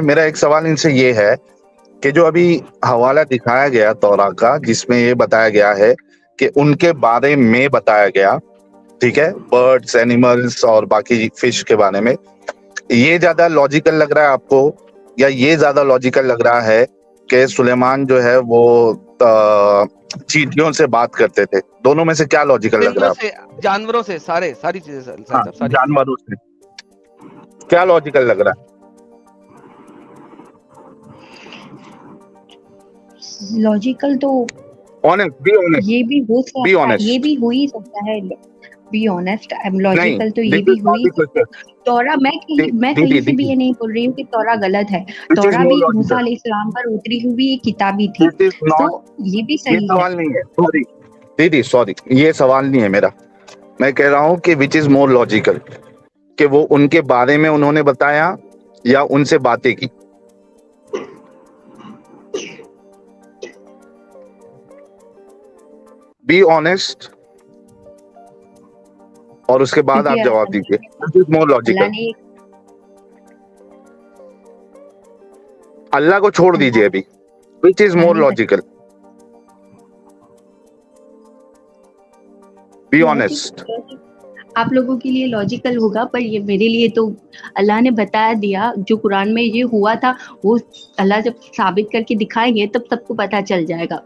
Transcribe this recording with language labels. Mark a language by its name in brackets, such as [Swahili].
[Urdu] میرا ایک سوال ان سے یہ ہے کہ جو ابھی حوالہ دکھایا گیا تورا کا, جس میں یہ بتایا گیا ہے کہ ان کے بارے میں بتایا گیا, ٹھیک ہے, برڈس, اینیملس اور باقی فش کے بارے میں, یہ زیادہ لاجیکل لگ رہا ہے آپ کو, یا یہ زیادہ لاجیکل لگ رہا ہے کہ سلیمان جو ہے وہ چیٹیوں سے بات کرتے تھے؟ دونوں میں سے کیا لاجیکل لگ رہا ہے آپ کو؟ جانوروں سے, ساری چیزیں, ہاں, جانوروں سے کیا لاجیکل لگ رہا ہے؟ لاجیکل تو یہ بھی ہو سکتا ہے, یہ بھی ہو ہی سکتا ہے. [English] be honest, [Urdu] لاجیکل تو یہ بھی ہوئی. تورا میں کہیں سے بھی یہ نہیں بول رہی ہوں کہ تورا غلط ہے. تورا بھی موسیٰ علیہ السلام پر اتری ہوئی ایک کتاب ہی تھی, تو یہ بھی صحیح سوال نہیں ہے. دیدی سوری, یہ سوال نہیں ہے میرا. میں کہہ رہا ہوں کہ [English] which is more logical, [Urdu] کہ وہ ان کے بارے میں انہوں نے بتایا یا ان سے باتیں کی. [English] be honest, [Urdu] اور اس کے بعد آپ جواب دیجیے. [English] more logical, [Urdu] اللہ کو چھوڑ دیجیے ابھی, [English] Which is more logical, be honest. [Urdu] آپ لوگوں کے لیے لاجیکل ہوگا, پر یہ میرے لیے تو اللہ نے بتا دیا. جو قرآن میں یہ ہوا تھا وہ اللہ جب ثابت کر کے دکھائیں گے تب سب کو پتا چل جائے گا.